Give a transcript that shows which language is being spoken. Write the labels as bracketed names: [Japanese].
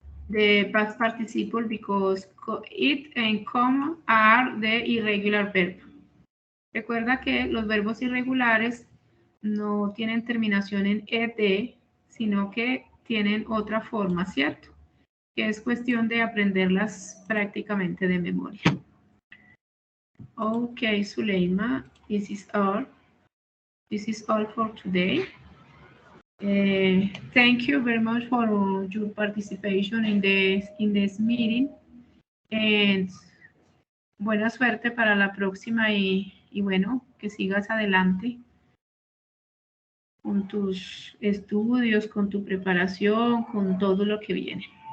[English] The past participle because it and come are the irregular verb. [Spanish] Recuerda que los verbos irregulares no tienen terminación en ed, sino que tienen otra forma, ¿cierto? Que es cuestión de aprenderlas prácticamente de memoria. [English] Okay, Suleima, this is all. This is all for today. Thank you very much for your participation in this meeting, and [Spanish] buena suerte para la próxima y bueno, que sigas adelante con tus estudios, con tu preparación, con todo lo que viene.